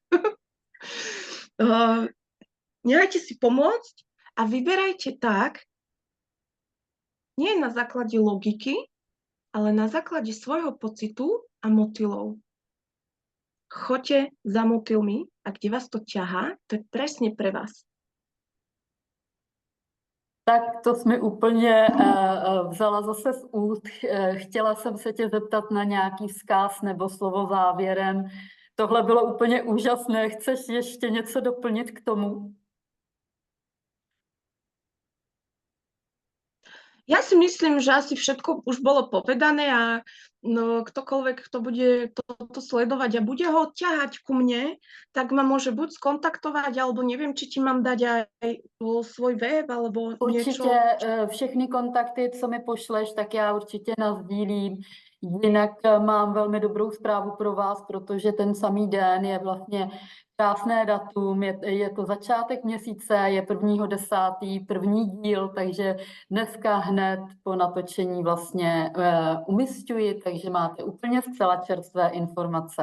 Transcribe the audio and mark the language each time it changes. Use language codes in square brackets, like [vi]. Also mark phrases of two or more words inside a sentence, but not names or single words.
[sk] Nechajte si pomôcť a vyberajte tak, nie na základe logiky, ale na základe svojho pocitu a motýlov. Choďte za motýlmi a kde vás to ťahá, to je presne pre vás. [cs] Tak to jsi mi úplně vzala zase z úst. Chtěla jsem se tě zeptat na nějaký vzkaz nebo slovo závěrem. Tohle bylo úplně úžasné. Chceš ještě něco doplnit k tomu? [sk] Ja si myslím, že asi všetko už bolo povedané a ktokoľvek, kto bude toto sledovať a bude ho ťahať ku mne, tak ma môže buď skontaktovať, alebo neviem, či ti mám dať aj svoj web, alebo niečo. [cs] Určitě všechny kontakty, co mi pošleš, tak já určitě nasdílím. Jinak mám velmi dobrou zprávu pro vás, protože ten samý den je vlastně krásné datum, je to začátek měsíce, je 1.10., první díl, takže dneska hned po natočení vlastně umisťuji, takže máte úplně zcela čerstvé informace.